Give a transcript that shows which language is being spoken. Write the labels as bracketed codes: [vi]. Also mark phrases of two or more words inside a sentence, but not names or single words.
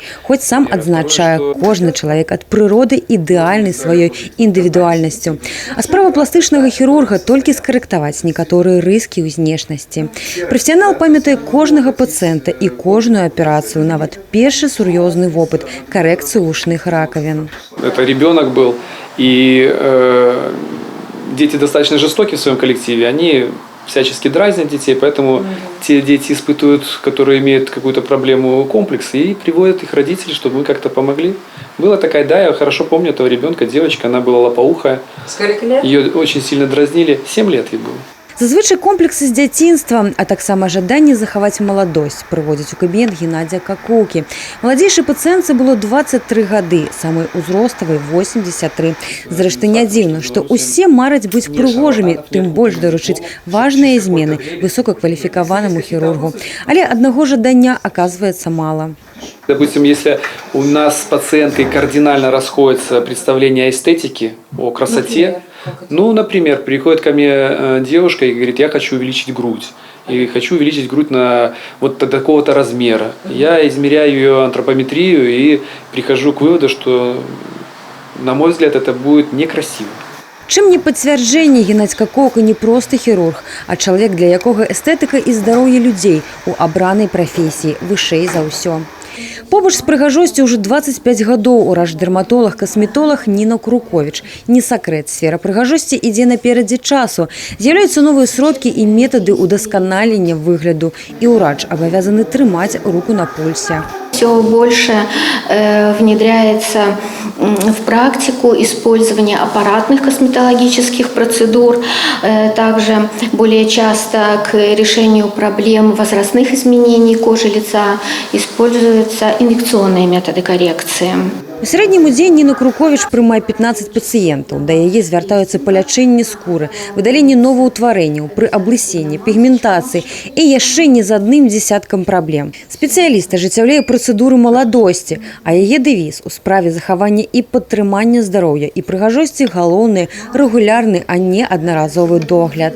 [be] Хоць сам адзначае, кожны чалавек ад прыроды ідэальны сваёй індывідуальнасцю. А справа пластычнага хірурга толькі скарэктаваць некаторыя рыскі ў знешнасці. Прафесіянал памятае кожнага пацыента і кожную аперацыю, нават першы сур'ёзны [ru] опыт – коррекцию ушных раковин. Это ребенок был, и дети достаточно жестоки в своем коллективе, они всячески дразнят детей, поэтому те дети испытывают, которые имеют какую-то проблему, комплекс, и приводят их родителей, чтобы мы как-то помогли. Была такая, да, я хорошо помню этого ребенка, девочка, она была лопоухая. Сколько лет? Ее очень сильно дразнили, 7 лет ей было. [be] Зазвычай комплексы з дзяцінства, а таксама жаданне захаваць маладосць прыводзіць у кабінет Геннадзя Какоўкі. Маладзейшай пацыентцы было 23 гады, самай узроставай 83. Зрэшты, не дзіўна, што ўсе мараць быць прыгожымі, тым больш даручыць важныя змены высокакваліфікаванаму хірургу. Але аднаго жадання аказваецца мала. [ru] Допустим, если у нас с пациенткой кардинально расходится представление о эстетике, о красоте, например, приходит ко мне девушка и говорит, я хочу увеличить грудь. И хочу увеличить грудь на вот такого-то размера. Я измеряю ее антропометрию и прихожу к выводу, что, на мой взгляд, это будет некрасиво. [be] Чым не пацвярджэнне, Геннадзь Какоўка не проста хірург, а чалавек, для якога эстэтыка і здароўе людзей у абранай прафесіі вышэй за ўсё. Побач з прыгажосцю ўжо 25 гадоў урач-дэрматолаг-касметолаг Ніна Круковіч. Не сакрэт, сфера прыгажосці ідзе наперадзе часу. З'яўляюцца новыя сродкі і метады ўдасканалення выгляду. І ўрач абавязаны трымаць руку на пульсе. [ru] Все больше внедряется в практику использование аппаратных косметологических процедур. Также более часто к решению проблем возрастных изменений кожи лица используются инъекционные методы коррекции. [be] У сярэднім дзень Ніна Круковіч прымае 15 пацыентаў. Да яе звяртаюцца па лячэнні скуры, выдаленні новаўтварэнняў, пры аблысенні, пігментацыі і яшчэ не з адным дзесяткам праблем. Спецыяліст ажыццяўляе працэдуры маладосці, а яе дэвіз у справе захавання і падтрымання здароўя і прыгажосці галоўны, рэгулярны, а не аднаразовы догляд.